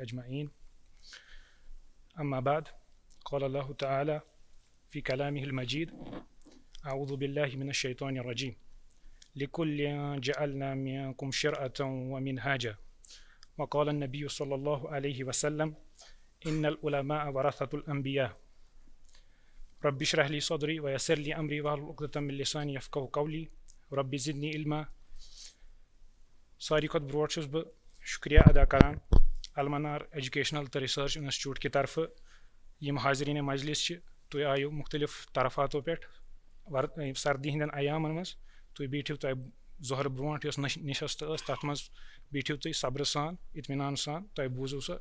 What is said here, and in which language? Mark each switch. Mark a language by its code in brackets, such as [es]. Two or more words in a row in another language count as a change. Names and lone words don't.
[ar] أجمعين أما بعد قال الله تعالى في كلامه المجيد أعوذ بالله من الشيطان الرجيم لكل جعلنا منكم شرعة ومنهاجا وقال النبي صلى الله عليه وسلم إن العلماء ورثة الأنبياء رب اشرح لي صدري ويسر لي أمري واحلل عقدة من لساني يفقهوا قولي رب زدنی علما. [ks] ساری کھۄتہٕ برونٛٹھ چھُس بہٕ شُکریہ ادا کران المنار ایجوکیشنل تہٕ رِسٲرٕچ اِنسٹِچوٗٹ کہِ طرفہٕ یِم حاضریٖن مجلس چھِ تُہۍ آیِو مُختلِف طرفاتو پٮ۪ٹھ سردی ہِنٛدٮ۪ن ایامن منٛز تُہۍ بیٖٹھِو تۄہہِ ظۄہر برونٛٹھ یۄس نِشست ٲس تتھ منٛز بیٖٹھِو تُہۍ صبرٕ سان اطمینان سان تۄہہِ بوٗزِو سۄ.